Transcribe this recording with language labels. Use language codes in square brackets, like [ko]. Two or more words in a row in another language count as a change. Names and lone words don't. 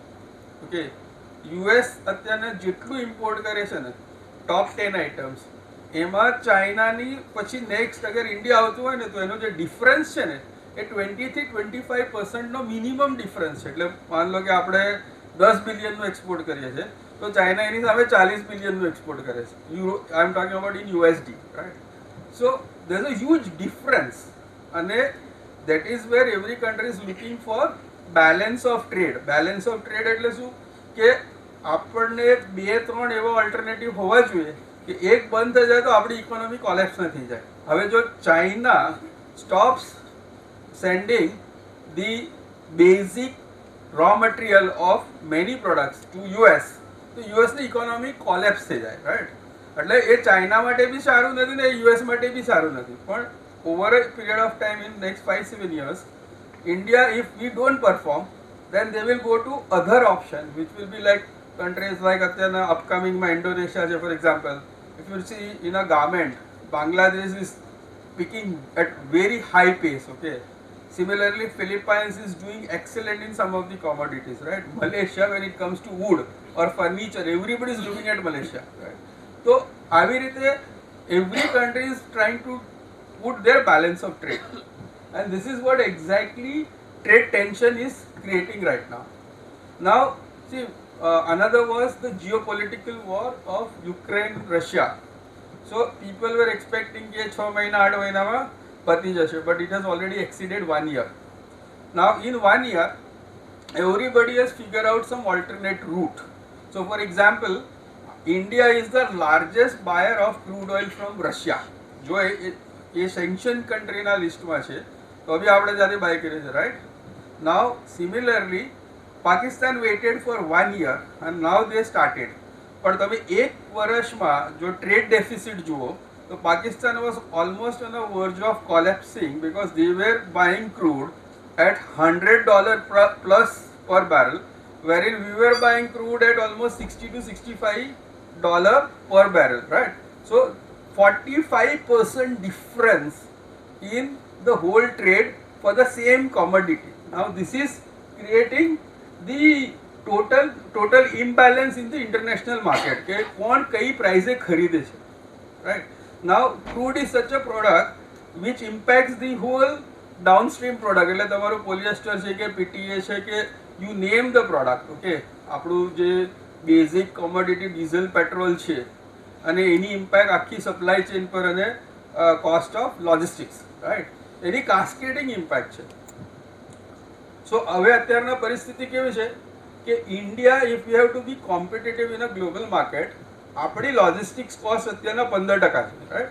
[gu] ઓકે, યુએસ અત્યારના જેટલું ઇમ્પોર્ટ કરે છે ને [en] top 10 items [gu] એમાં ચાઇનાની પછી નેક્સ્ટ અગર ઇન્ડિયા આવતું હોય ને તો એનો જે ડિફરન્સ છે ને એ 20 થી 25% [en] minimum difference [gu] છે. એટલે [hi] मान लो [gu] કે આપણે 10 બિલિયનનું એક્સપોર્ટ કરીએ છીએ તો ચાઇના એની સામે 40 બિલિયનનું એક્સપોર્ટ કરે છે. [en] Euro, I am talking about in USD, right? So there is a huge difference, અને that is where every country is looking for balance of trade. Balance of trade [gu] એટલે શું કે આપણને 2-3 એવા ઓલ્ટરનેટિવ હોવા જોઈએ કે એક બંધ થઈ જાય તો આપણી [en] economy collapse [gu] ન થઈ જાય. હવે જો ચાઇના [en] stops sending the basic raw material of many products to US, [gu] તો યુએસની [en] economy collapse [gu] થઈ જાય, [en] રાઈટ? [gu] એટલે એ ચાઇના માટે બી સારું નથી ને US માટે બી સારું નથી. [en] પણ over a period of time in next 5-7 years, India, if we don't perform, then they will go to other option, which will be like countries like upcoming Indonesia, for example. If you see in a garment, Bangladesh is picking at very high pace, okay? Similarly, Philippines is doing excellent in some of the commodities, right? Malaysia, when it comes to wood or furniture, everybody is looking at Malaysia, right? So, [gu] આવી રીતે [en] every country is trying to put their balance of trade, and this is what exactly trade tension is creating right now. Now, see, another was the geopolitical war of Ukraine-Russia. So people were expecting [hi] कि 6 महीना 8 महीना में पति जैसे, [en] but it has already exceeded 1 year. Now in 1 year, everybody has figured out some alternate route. So for example, India is the largest buyer of crude oil from Russia. [hi] जो ये [gu] સેન્ક્શન કન્ટ્રીના લિસ્ટમાં છે, તો બી આપણે જાતે બાય કરીએ છીએ, રાઈટ? [en] now similarly Pakistan waited for 1 year and now they started. [gu] પણ તમે એક વર્ષમાં જો [en] trade deficit [gu] જુઓ તો [en] Pakistan was almost on a verge of collapsing because they were buying crude at $100 plus per barrel, wherein we were buying crude at almost $60 to $65 per barrel, right? So 45% difference in the whole trade for the same commodity. Now this is creating the total imbalance in the international market. [gu] કે કોણ કઈ પ્રાઇસે ખરીદે છે, right? [en] Now crude is such a product which impacts the whole downstream product. [gu] એટલે તમારું પોલિએસ્ટર છે કે PTA છે કે [en] you name the product, [gu] okay? આપણું જે [en] basic commodity [gu] ડીઝલ પેટ્રોલ છે અને એની ઇમ્પેક્ટ આખી [en] supply chain [gu] પર અને [en] cost of logistics, [gu] રાઈટ? એની [en] cascading impact [gu] છે. સો હવે અત્યારના પરિસ્થિતિ કેવી છે કે ઇન્ડિયા, [en] if you have to be competitive in a global market, [gu] આપણી [en] logistics cost [gu] અત્યારના 15% છે, રાઈટ?